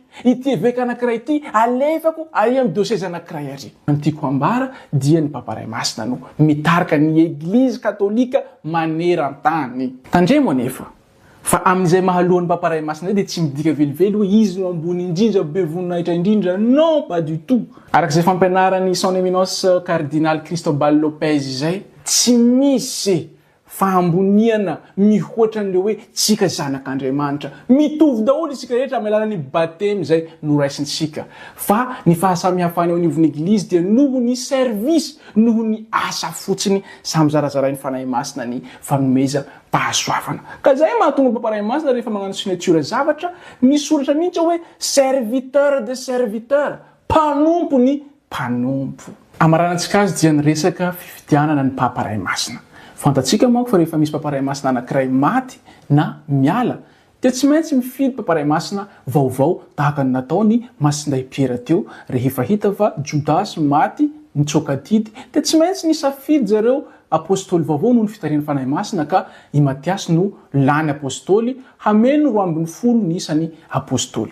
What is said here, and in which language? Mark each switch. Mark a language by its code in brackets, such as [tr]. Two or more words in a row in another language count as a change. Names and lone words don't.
[mg] Ity eveka anankiray ity alefako ary amin'ny dioseza anankiray ary. Ny tiako hambara dia ny Papa Ray Masina no mitarika ny Eglizy Katolika maneran-tany. Tandremo anefa fa amin'izay mahalohan'ny Papa Ray Masina dia tsy midika velively hoe izy no ambony indrindra be voninahitra indrindra. [fr] Non, pas du tout. [mg] Arak'izay fampianaran'ny Son Eminence Cardinal Cristobal Lopez izay, tsy misy fahamboniana mihoatra an'ilay hoe tsika zanak'Andriamanitra. Mitovy daholo isika rehetra amin'ny alalan'ny batemy izay noraisintsika. Fa ny fahasamihafany ao anivon'ny Eglizy dia noho ny service, noho ny asa fotsiny samy zarazarain'ny fanahy masina ny fanomeza pahasoavana. Ka zay mahatonga Papa Ray Masina rehefa magnano signature zavatra, misoratra mihitsy hoe [fr] serviteur de serviteur, [mg] mpanompo ny mpanompo. Amaranantsika azy dia niresaka fifidianana ny Papa Ray Masina. Fantatsika manko fa rehefa misy Papa Ray Masina anankiray maty na miala, dia tsy maintsy mifidy Papa Ray Masina vaovao tahaka ny nataony Masinday Pierre teo rehefa hita fa Judas maty nitsokadidy, dia tsy maintsy nisafidy zareo apôstôly vaovao noho ny fitarian'ny fanahy masina ka i Matiasy no lany apôstôly hameno 12 ny isan'ny apôstôly.